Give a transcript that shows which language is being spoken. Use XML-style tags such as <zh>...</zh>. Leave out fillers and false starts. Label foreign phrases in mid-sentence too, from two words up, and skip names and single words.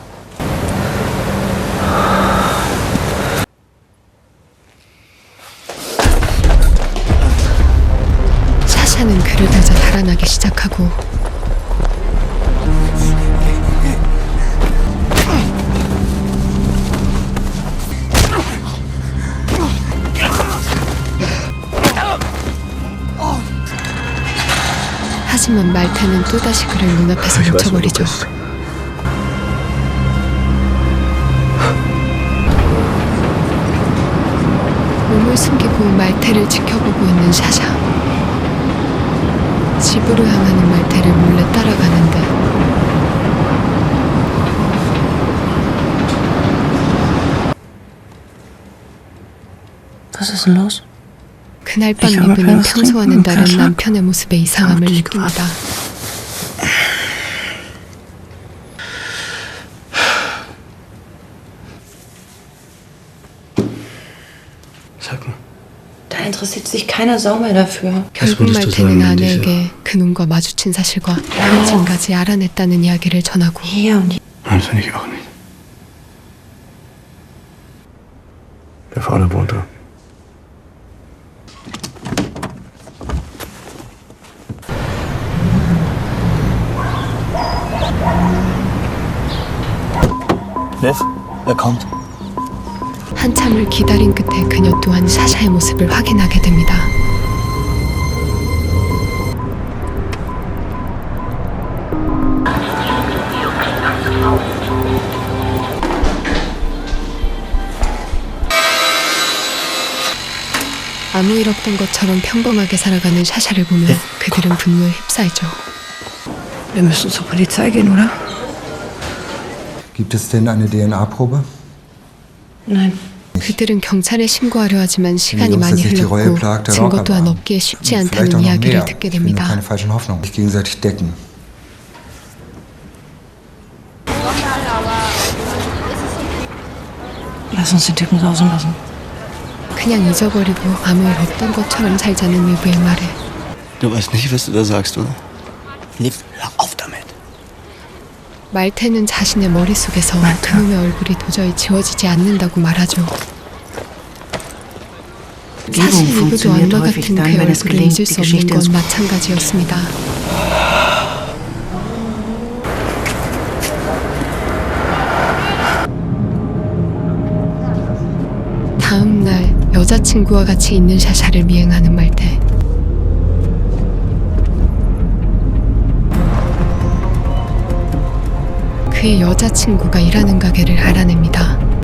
<ko>샤샤는 그를 보자 달아나기 시작하고 하지만 말테는 또다시 그를 눈앞에서</ko> <de>Ich weiß, wo du</de> <ko>놓쳐버리죠.</ko> <de>bist.</de> <ko>몸을 숨기고 말테를 지켜보고 있는 샤샤. 집으로 향하는 말테를 몰래 따라가는데</ko> <de>Was ist denn los?</de> <ko>그날 밤</ko> <de>Ich habe</de> <ko>리브는</ko> <de>keines</de> <ko>평소와는</ko> <de>trinken,</de> <ko>다른</ko> <de>Kascha.</de> <ko>남편의 모습에 이상함을</ko> <de>dich</de> <ko>느낍니다.</ko> <de>Sag mal, Da interessiert sich keine Sau mehr dafür.</de> <ko>결국</ko> <de>würdest du</de> <ko>말테는</ko> <de>sagen, wenn</de> <ko>아내에게 그놈과 마주친 사실과 당신까지 알아냈다는 이야기를 전하고</ko> <de>Hier und hier. nein, das finde ich auch nicht. Der Vater wohnt da. Liv, er kommt.</de> <ko>한참을 기다린 끝에 그녀 또한 샤샤의 모습을 확인하게 됩니다. 아무 일 없던 것처럼 평범하게 살아가는 샤샤를 보며 그들은 분노에 휩싸이죠.</ko> <de>Wir müssen zur Polizei gehen, oder? Gibt es denn eine DNA-Probe? Nein.</de> <ko>그들은 경찰에 신고하려 하지만 시간이</ko> <de>Jungs,</de> <ko>많이</ko> <de>dass sich die Reue</de> <ko>흘렀고</ko> <de>plagt, der</de> <ko>증거</ko> <de>Rocker</de> <ko>또한</ko> <de>war.</de> <ko>얻기에 쉽지</ko> <de>Vielleicht auch</de> <ko>않다는</ko> <de>noch</de> <ko>이야기를</ko> <de>mehr.</de> <ko>듣게</ko> <de>Ich will nur</de> <ko>됩니다.</ko> <de>keine falschen Hoffnungen. Sich gegenseitig decken. Lass uns den Typen sausen lassen.</de> <ko>그냥 잊어버리고 아무 일 없던 것처럼 살자는 위부의 말에</ko> <de>Du weißt nicht, was du da sagst, oder? Liv, hör auf damit.</de> <ko>말테는 자신의 머릿속에서 말타. 그놈의 얼굴이 도저히 지워지지 않는다고 말하죠. 사실</ko> <de>Übung</de> <ko>리브도</ko> <de>funktioniert</de> <ko>안마</ko> <de>häufig</de> <ko>같은</ko> <de>dann,</de> <ko>그의</ko> <de>wenn es</de> <ko>얼굴을</ko> <de>gelingt,</de> <ko>잊을</ko> <de>die</de> <ko>수 없는</ko> <de>Geschichte</de> <ko>건</ko> <de>ins</de> <ko>마찬가지였습니다. 다음 날 여자친구와 같이 있는 샤샤를 미행하는 말테. 그의 여자친구가 일하는 가게를 알아냅니다.</ko>